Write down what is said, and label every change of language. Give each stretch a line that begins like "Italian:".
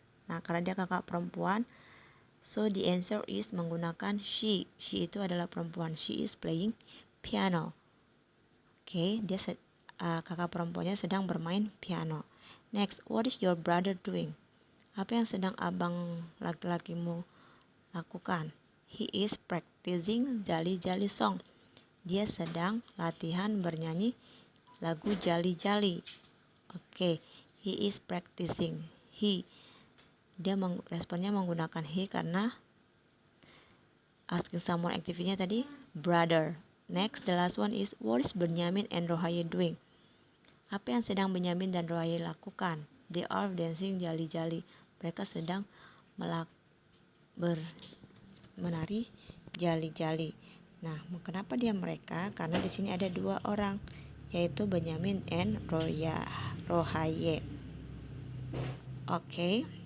Indonesian: Nah, karena dia kakak perempuan,
English: so the answer is
Indonesian: menggunakan she. She itu adalah perempuan.
English: She is playing piano.
Indonesian: Oke, dia kakak perempuannya sedang bermain piano.
English: Next, what is your brother doing?
Indonesian: Apa yang sedang abang laki-lakimu lakukan?
English: He is practicing Jali-Jali song.
Indonesian: Dia sedang latihan bernyanyi lagu Jali-Jali. Oke,
English: he is practicing.
Indonesian: Dia responnya menggunakan he karena asking someone activity-nya tadi brother.
English: Next, the last one is what is Benyamin and Rohaye doing?
Indonesian: Apa yang sedang Benyamin dan Rohaye lakukan?
English: They are dancing Jali-Jali.
Indonesian: Mereka sedang menari Jali-Jali. Nah, kenapa dia mereka? Karena di sini ada dua orang, yaitu Benyamin and Rohaye. Okay.